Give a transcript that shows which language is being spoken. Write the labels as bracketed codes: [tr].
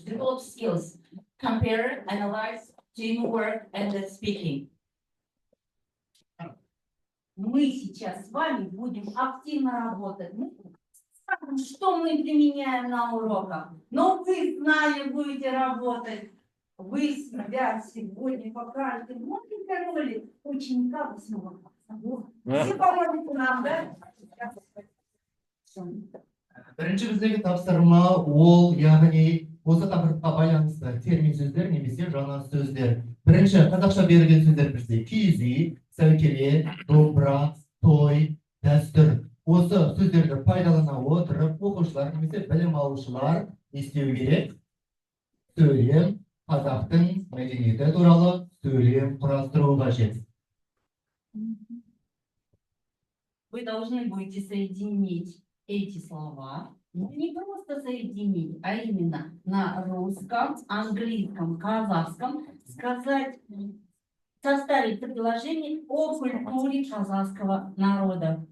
[en] Develop skills, compare, analyze, teamwork, and the speaking. [ru] Мы сейчас с вами будем активно работать. Мы скажем, что мы применяем на уроках. Но вы с нами будете работать. Вы себя сегодня покажете в маленькой роли ученика 8 класса. Вот. Все поможете нам, да? [kk] Бірінші біздегі тапсырма ол, яғни осы тақырыпқа байланысты термин сөздер немесе жаңа сөздер. Бірінші қазақша берілген сөздер бізде киіз үй, сәукеле, домбыра, той, дәстүр. Осы сөздерді пайдалана отырып, оқушылар немесе білім алушылар не істеу керек? Сөйлем, қазақтың мәдениеті туралы сөйлем құрастыру қажет. [ru] Вы должны будете соединить эти слова, не просто соединить, а именно на русском, английском, казахском сказать, составить предложение о культуре казахского народа.